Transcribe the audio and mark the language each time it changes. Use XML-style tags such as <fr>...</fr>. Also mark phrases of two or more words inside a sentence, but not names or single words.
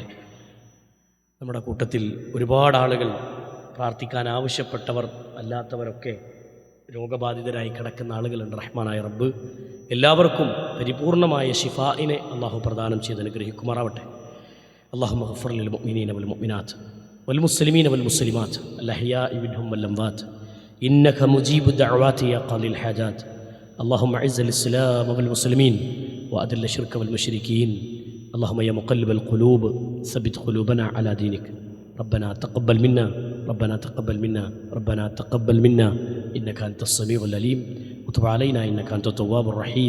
<ml>നമ്മുടെ കൂട്ടത്തിൽ ഒരുപാട് ആളുകൾ, പ്രാർത്ഥിക്കാൻ ആവശ്യപ്പെട്ടവർ അല്ലാത്തവരൊക്കെ രോഗബാധിതരായി കിടക്കുന്ന ആളുകളുണ്ട്. റഹ്മാനായ റബ്ബ് എല്ലാവർക്കും പരിപൂർണമായ ഷിഫാഇനെ അല്ലാഹു പ്രദാനം ചെയ്ത് അനുഗ്രഹിക്കുമാറാവട്ടെ.</ml> <ar>اللهم اغفر للمؤمنين والمؤمنات والمسلمين والمسلمات الأحياء منهم والأموات إنك مجيب الدعوات يا قاضي الحاجات. اللهم اعز الاسلام والمسلمين واذل الشرك والمشركين. اللهم يا مقلب القلوب ثبت قلوبنا على دينك. ربنا تقبل منا انك انت السميع العليم وتب علينا انك انت التواب الرحيم.</ar>